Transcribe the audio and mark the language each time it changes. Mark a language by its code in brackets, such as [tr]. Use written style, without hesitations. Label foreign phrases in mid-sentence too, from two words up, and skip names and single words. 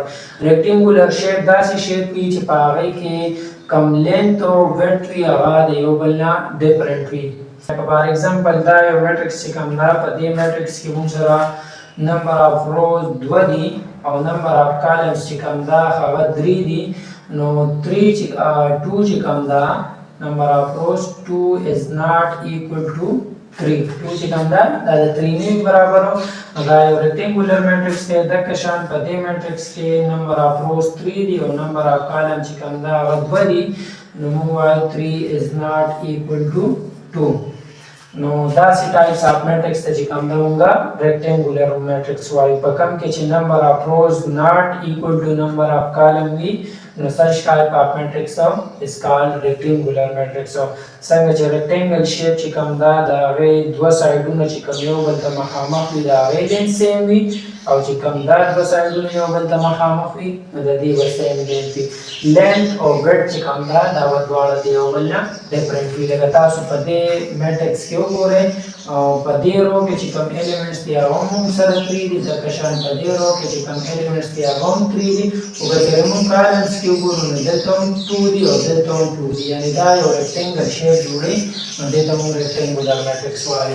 [en] rectangular shape [ps] داسې شیپ وي چې په هغې کې کم لینت او ویډت وي هغه د یو بل نه ډفرنټ وي. [en] for example [ps] دا یو میټرکس چې کوم ده په دې میټرکس کې موږ سره [en] number of rows [ps] 2 دي او [en] number of columns [ps] چې کوم ده هغه 3 دي، نو 2 چې کوم ده [en] number of rows 2 is not equal to 3، [ps] 2 چې کوم ده دا د 3 نه برابر و، دا یو [en] rectangular matrix [ps] دی. دغه شان په دې میټرکس کې [en] number of rows [ps] 3 دي او [en] number of column [ps] چې کوم ده هغه 2 دي، نو موږ وایو [en] 3 is not equal to 2. [ps] نو داسې [en] types of matrix [ps] ته چې کوم ده موږ [en] rectangular matrix [ps] وایو. په کوم کې چې [en] number of rows not equal to number of column [ps] وي، نو [en] such type of matrix is called rectangular matrix. [ps] څنګه چې [en] rectangle shape [ps] چې کوم ده د هغې 2 سایډونه چې کوم یو بل ته مخامخ وي د هغې [en] length same [ps] وي، او چې کوم دا 2 سایډونه یو بل ته مخامخ وي نو د دې به [en] same length [ps] وي. لینث او ویډت چې کوم ده دا به دواړه د یو بل نه ډفرنټ وي. لکه تاسو په دې میټرکس کې وګورئ، او په دې رو کې چې کوم ایلیمنټس دي هغه هم سره 3 دي، ځکه شان په دې رو کې چې کوم ایلیمنټس دي هغه هم 3 دي، او که چېرې موږ کالمز کې وګورو نو دلته هم 2 دي او دلته هم 2 دي، یعنې دا یو [en] rectangle shape [ps] جوړوي، نو دې ته موږ [en] rectangular matrix [ps] وایو.